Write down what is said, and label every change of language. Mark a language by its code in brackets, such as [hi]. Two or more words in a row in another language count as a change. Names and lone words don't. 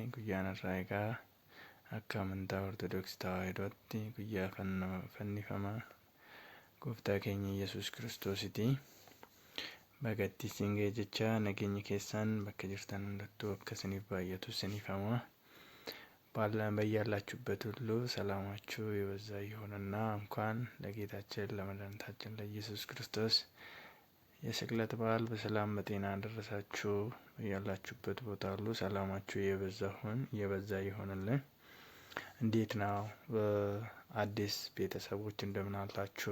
[om] Guyyaan irraa egaa akka amantaa Ortodoksii Tawaahidootti guyyaa fannifama gooftaa keenya Yesuus Kiristoositi. Baga itti isin ga'e jecha nageenyi keessan bakka jirtan hundattuu akka isiniif baay'atu isiniif hawwa. [am] በያላችሁበት ሁሉ ሰላማችሁ የበዛ ይሁንና እንኳን ለጌታችን ለመድኃኒታችን ለኢየሱስ ክርስቶስ የስቅለት በዓል በሰላም በጤና አደረሳችሁ። ያላችሁበት ቦታ ሁሉ ሰላማችሁ የበዛ ይሁንልን። እንዴት ነው አዲስ ቤተሰቦች እንደምን አላችሁ?